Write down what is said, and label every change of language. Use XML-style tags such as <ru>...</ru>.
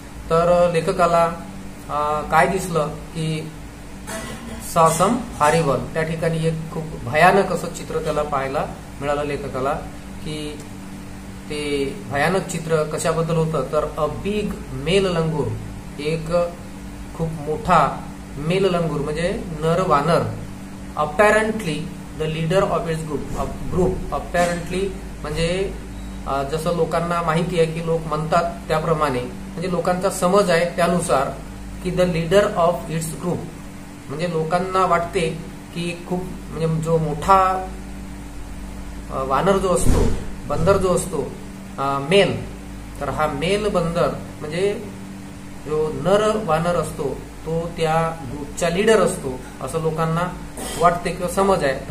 <mr>तर लेखकाला काय दिसलं की</mr> <en>some horrible,</en> <mr>त्या ठिकाणी एक खूप भयानक असं चित्र त्याला पाहायला मिळालं लेखकाला. की ते भयानक चित्र कशाबद्दल होतं, तर</mr> <en>a big male langur,</en> <mr>एक खूप मोठा मेल लंगूर म्हणजे नर वानर.</mr> <en>Apparently the leader of its group.</en> <mr>अपॅरंटली म्हणजे जसं लोकांना माहिती आहे की लोक म्हणतात त्याप्रमाणे, म्हणजे लोकांचा समज आहे त्यानुसार की</mr> <en>the leader of its group</en> <mr>म्हणजे लोकांना वाटते की खूप म्हणजे जो मोठा वानर जो असतो, बंदर जो असतो मेल, तर हा मेल बंदर म्हणजे जो नर वानर असतो तो त्या ग्रुपचा लीडर असतो असं लोकांना वाटते किंवा समज आहे.</mr>